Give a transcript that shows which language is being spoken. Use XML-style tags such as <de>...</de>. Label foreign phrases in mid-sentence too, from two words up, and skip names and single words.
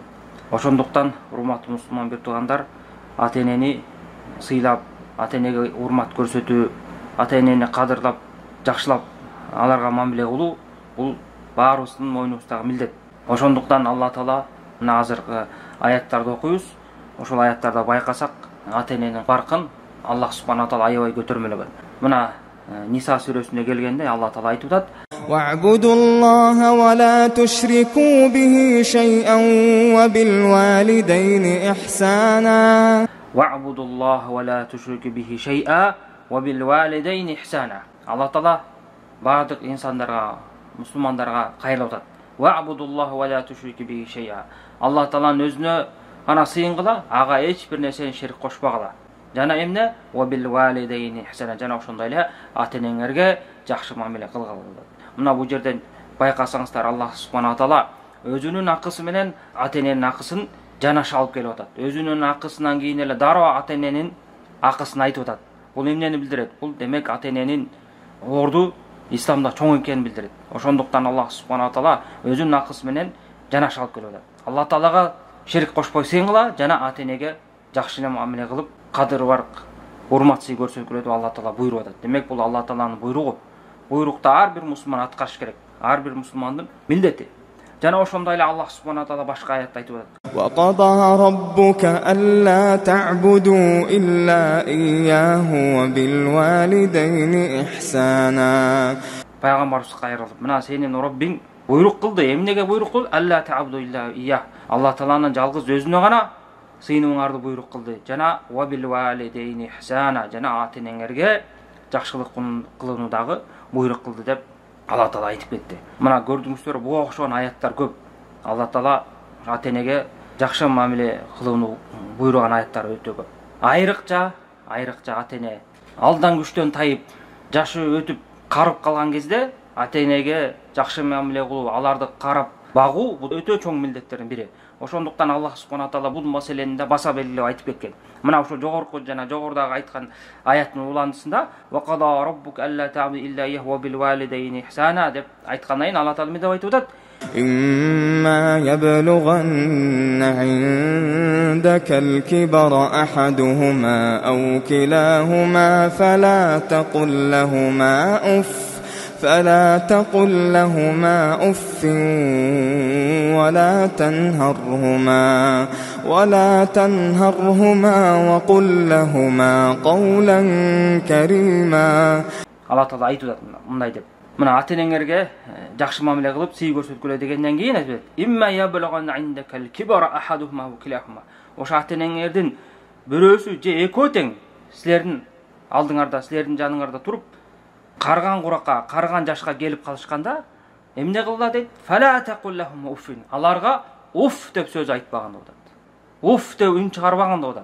<ky>Ошондуктан урматтуу мусулман бир туугандар, ата-энени сыйлап, ата-энеге урмат көрсөтүү, ата-энени кадырлап, жакшылап, аларга мамиле кылуу бул баарыбыздын мойнубуздагы милдет. Ошондуктан Алла таала мына азыркы аяттарды окуйбуз. Ошол аяттарда байкасак, ата-эненин баркын Аллах субханала таала аябай көтөрмөлөгөн. Мына Ниса сүрөсүнө келгенде Алла таала айтып атат:</ky> <ar>وَاعْبُدُوا اللَّهَ وَلَا تُشْرِكُوا بِهِ شَيْئًا وَبِالْوَالِدَيْنِ إِحْسَانًا. وَاعْبُدُوا اللَّهَ وَلَا تُشْرِكُوا بِهِ شَيْئًا وَبِالْوَالِدَيْنِ إِحْسَانًا.</ar> <ky>Алла таала бардык инсандарга, мусулмандарга кайрылып атат.</ky> <ar>وَاعْبُدُوا اللَّهَ وَلَا تُشْرِكُوا بِهِ شَيْئًا.</ar> <ky>Алла тааланын өзүнө гана сыйынгыла, ага эч бир нерсени шерик кошпогула. Жана эмне?</ky> <ar>وَبِالْوَالِدَيْنِ إِحْسَانًا.</ar> <ky>Жана ошондой эле ата-энеңерге жакшы мамиле кылгыла. Мына бул жерден байкасаңыздар, Аллах субханала таала өзүнүн акысы менен ата-эненин акысын жанаша алып келип атат. Өзүнүн акысынан кийин эле дароо ата-эненин акысын айтып атат. Бул эмнени билдирет? Бул демек ата-эненин орду исламда чоң экенин билдирет. Ошондуктан Аллах субханала таала өзүнүн акысы менен жанаша алып келип атат. Алла таалага шерик кошпой сыйынгыла, жана ата-энеге жакшы мамиле кылып, кадыр барк, урмат-сый көрсөткүлө деп Алла таала буйруп атат. Демек бул Алла тааланын буйругу. Буйрукта ар бир мусулман аткарыш керек. Ар бир мусулмандын милдети. Жана ошондой эле Аллах субханала таала башка аятта айтып атат:</ky> <ar>وَقَضَى رَبُّكَ أَلَّا تَعْبُدُوا إِلَّا إِيَّاهُ وَبِالْوَالِدَيْنِ إِحْسَانًا.</ar> <ky>Пайгамбарыбыз кайрылып, мына сенин Роббиң буйрук кылды. Эмнеге буйрук кылды?</ky> <ar>ألا تعبدوا إلا إياه.</ar> <ky>Алла тааланын жалгыз өзүнө гана сыйынууңарды буйрук кылды.</ky> <ar>Жана وَبِالْوَالِدَيْنِ إِحْسَانًا.</ar> <ky>Жана ата-энеңерге жакшылык кылууну буйрук кылды деп Алла таала айтып кетти. Мына көрдүңүздөр, буга окшогон аяттар көп. Алла таала ата-энеге жакшы мамиле кылууну буйруган аяттар өтө көп. Айрыкча ата-эне алдан күчтөн тайып, жашы өтүп, карып калган кезде ата-энеге жакшы мамиле кылуу, аларды карап багуу бул өтө чоң милдеттердин бири. Ошондуктан Аллах субханала таала бул маселени да баса белгилеп айтып кеткен. Мына ошо жогорку жана жогордагы айткан аяттын уландысында</ky> <ar>وَقَضَى رَبُّكَ أَلَّا تَعْبُدُوا إِلَّا إِيَّاهُ وَبِالْوَالِدَيْنِ إِحْسَانًا</ar> <ky>деп айткандан кийин Алла таала эмне деп айтып атат?</ky> <ar>إِمَّا يَبْلُغَنَّ عِندَكَ الْكِبَرَ أَحَدُهُمَا أَوْ كِلَاهُمَا فلا تقل لهما أف ولا تنهرهما وقل لهما قولا كريما.</ar> <ky>Алла таала айтып атат мындай деп. Мына ата-энеңерге жакшы мамиле кылып, сый көрсөткүлө дегенден кийин айтып атат:</ky> <ar>«إما يبلغن عندك الكبر أحدهما أو كلاهما».</ar> <ky>Ошо ата-энеңердин бирөөсү же экөө тең силердин алдыңарда, силердин жаныңарда туруп, карган куракка, карган жашка келип калышканда эмне кылгыла дейт?</ky> <ar>فلا تقل أف.</ar> <ky>Аларга уф деп сөз айтпаган деп атат. Уф деп үн чыгарбаган деп атат.</ky>